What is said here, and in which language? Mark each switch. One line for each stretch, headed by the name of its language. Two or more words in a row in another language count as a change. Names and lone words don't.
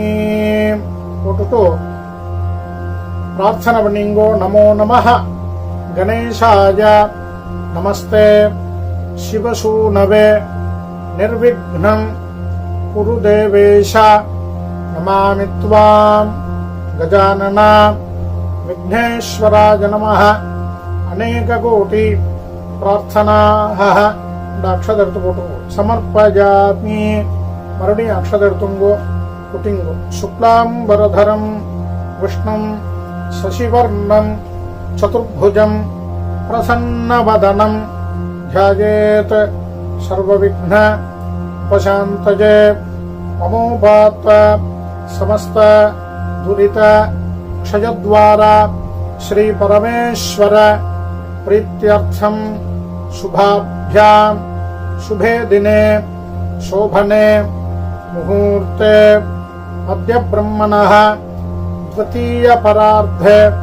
Tamil: போட்டுட்டு பிரார்த்தனை பண்ணிங்கோ.
Sanskrit: नमो नमः गणेशाय नमस्ते शिवसूनवे निर्विघ्नं गुरुदेवेश नमामि त्वाम् गजानना विघ्नेश्वराय नमः. अनेक कोटि प्रार्थनाः.
Tamil: 2 अक्षதை எடுத்து போட்டுங்கோ. சமர்ப்பயாமி. மறுபடியும் அக்ஷதை எடுத்துங்கோ. குட்டிங்கோ.
Sanskrit: शुक्लाम्बरधरं विष्णुं शशिवर्णं चतुर्भुजं प्रसन्नवदनं ध्यायेत् सर्वविघ्न उपशान्तये. ममोपात समस्त दुरित क्षयद्वारा श्री परमेश्वर प्रीत्यर्थम शुभाभ्यां शुभे दिने शोभने मुहूर्ते अद्य ब्रह्मणः द्वितीय परार्धे